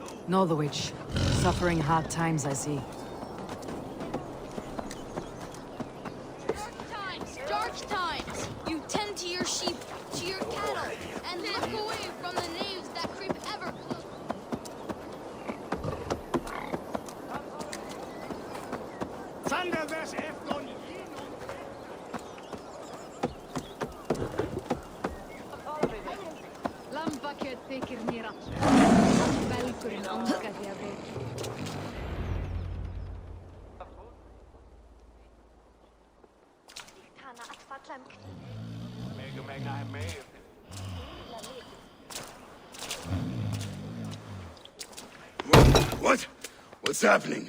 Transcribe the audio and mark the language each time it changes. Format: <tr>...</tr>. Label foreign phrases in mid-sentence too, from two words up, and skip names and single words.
<en>Northwich, suffering hard times, I see. Dark times! You tend to your sheep, to your cattle, and look away from the knaves that creep ever closer. Lampaket tekir nirat. Välkurin ankat ja veti. What? What's happening?</en>